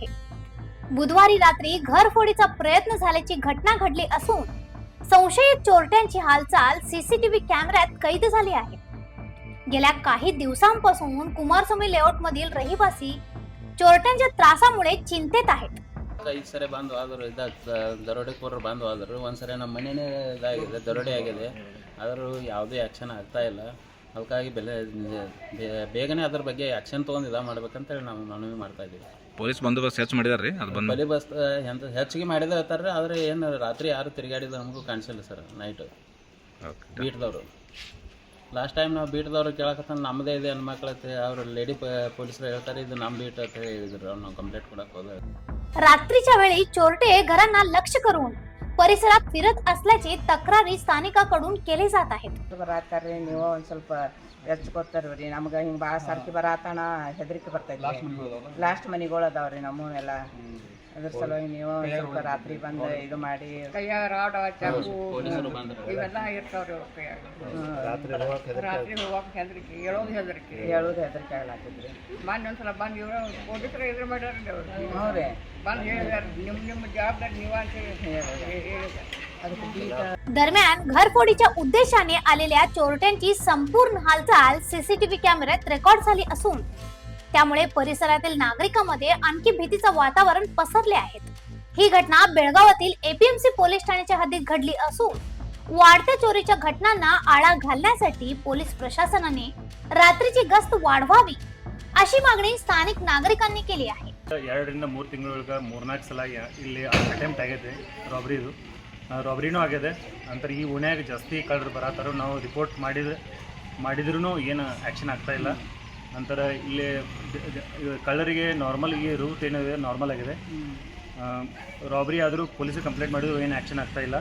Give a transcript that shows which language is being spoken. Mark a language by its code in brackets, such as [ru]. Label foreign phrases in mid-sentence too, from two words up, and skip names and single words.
[mr] बुधवारी रात्री घरफोडीचा प्रयत्न झाल्याची घटना घडली असून संशयित चोरट्यांची हालचाल सीसीटीव्ही कॅमेऱ्यात कैद झाली आहे। गेल्या काही दिवसांपासून कुमारस्वामी लेआउट मधील रहिवासी चोरट्यांच्या त्रासामुळे चिंतेत आहेत। [kn] ಈ ಸರಿ ಬಂದು ಆದರೂ ದರೋಡೆಕೋರರು ಬಂದು ಆದರೂ ಒಂದ್ಸರಿ ನಮ್ಮ ಮನೆಯೇ ಇದಾಗಿದೆ, ದರೋಡೆ ಆಗಿದೆ, ಆದರೂ ಯಾವುದೇ ಆ್ಯಕ್ಷನ್ ಆಗ್ತಾ ಇಲ್ಲ। ಅದಕ್ಕಾಗಿ ಬೇಗನೆ ಅದ್ರ ಬಗ್ಗೆ ಆ್ಯಕ್ಷನ್ ತೊಗೊಂಡು ಇದು ಮಾಡ್ಬೇಕಂತೇಳಿ ನಾವು ಮನವಿ ಮಾಡ್ತಾ ಇದ್ದೀವಿ। ಪೊಲೀಸ್ ಬಂದೋಬಸ್ತ್ ಹೆಚ್ಚು ಮಾಡಿದಾರೆ ರೀ? ಅದು ಬಂದು ಬಂದೋಬಸ್ತ್ ಹೆಚ್ಚಿಗೆ ಮಾಡಿದ ಹೇಳ್ತಾರೆ, ಆದರೆ ಏನು ರಾತ್ರಿ ಯಾರು ತಿರುಗಾಡಿದ ನಮಗೂ ಕಾಣಿಸಿಲ್ಲ ಸರ್। ನೈಟು ಬೀಟ್ದವರು ಲಾಸ್ಟ್ ಟೈಮ್ ನಾವು ಬೀಟ್ದವ್ರು ಕೇಳಕತ್ತ ನಮ್ಮದೇ ಇದೆ ಹೆಣ್ಮಕ್ಳತ್ತೆ, ಅವರು ಲೇಡಿ ಪೊಲೀಸರು ಹೇಳ್ತಾರೆ ಇದು ನಮ್ಮ ಬೀಟ್ ಅಂತ ಹೇಳಿದ್ರು। ನಾವು ಕಂಪ್ಲೇಂಟ್ ಕೊಡಕ್ಕೆ ಹೋದ [mr] रात्रीच्या वेळी चोरटे घरांना लक्ष करून परिसरात फिरत असल्याची तक्रारी स्थानिकांकडून केली जात आहेत। [kn] ಬರಾತಾರ್ರಿ ನೀವು ಒಂದು ಸ್ವಲ್ಪ ಎಚ್ಚುಕೊತಾರ್ರಿ, ನಮ್ಗೆ ಹಿಂಗೆ ಭಾಳ ಸಾರ್ಕಿ ಬರಾತಣ ಹೆದರಿಕೆ ಬರ್ತೈತಿ। ಲಾಸ್ಟ್ ಮನೆಗಳು ಅದಾವ್ರಿ ನಮ್ಮನೆಲ್ಲ, ಅದ್ರ ಸಲುವಾಗಿ ನೀವು ಒಂದು ಸ್ವಲ್ಪ ರಾತ್ರಿ ಬಂದು ಇದು ಮಾಡಿ ಕೈಯಾಗ ರಾಡ್ ಚಾಕು ಪೊಲೀಸರು ಬಂದ್ರು ಇವೆಲ್ಲ ಇರ್ತಾವ್ರಿ ಅವ್ರ ಕೈಯಾಗ। ರಾತ್ರಿ ಹೋಗಕ್ಕೆ ಹೆದರಿಕೆ, ಹೇಳೋದು ಹೆದರಿಕೆ ಆಗ್ಲಾತಿದ್ರಿ। ಮೊನ್ನೆ ಒಂದ್ಸಲ ಬಂದು ಇವರು ಪೊಲೀಸರು ಎದುರು ಮಾಡ್ಯಾರ್ರಿ ಅವ್ರು, ಹ್ಞೂ ರೀ ಬಂದು ಹೇಳಿದಾರೆ ನಿಮ್ಮ ಜವಾಬ್ದಾರಿ ನೀವು ಅಂತ ಹೇಳಿದ್ದಾರೆ। ಅದಕ್ಕೆ [mr] दरम्यान घरफोडीच्या उद्देशाने आलेल्या चोरट्यांची संपूर्ण हालचाल सीसीटीव्ही कॅमेऱ्यात रेकॉर्ड झाली असून त्यामुळे परिसरातील नागरिकांमध्ये आणखी भीतीचं वातावरण पसरले आहे। ही घटना बेळगावातील एपीएमसी पोलीस ठाण्याच्या हद्दीत घडली असून वाढत्या चोरीच्या घटनांना आळा घालण्यासाठी पोलीस प्रशासनाने रात्रीची गस्त वाढवावी अशी मागणी स्थानिक नागरिकांनी केली आहे। [kn] 2 ರಿಂದ 3 ತಿಂಗಳೊಳಗೆ 3-4 ಸಲ ಇಲ್ಲಿ ಅಟೆಂಪ್ಟ್ ಆಗಿದೆ ರಾಬ್ರಿನೂ ಆಗಿದೆ। ನಂತರ ಈ ಓಣ್ಯಾಗ ಜಾಸ್ತಿ ಕಳ್ಳರು ಬರತ್ತಾರೋ, ನಾವು ರಿಪೋರ್ಟ್ ಮಾಡಿದ್ರೂ ಏನು ಆ್ಯಕ್ಷನ್ ಆಗ್ತಾ ಇಲ್ಲ। ನಂತರ ಇಲ್ಲಿ ಕಳ್ಳರಿಗೆ ನಾರ್ಮಲ್ ಈ ರೂಟ್ ಏನಿದೆ ನಾರ್ಮಲ್ ಆಗಿದೆ, ರಾಬ್ರಿ ಆದರೂ ಪೊಲೀಸಿಗೆ ಕಂಪ್ಲೇಂಟ್ ಮಾಡಿದ್ರು ಏನು ಆ್ಯಕ್ಷನ್ ಆಗ್ತಾ ಇಲ್ಲ।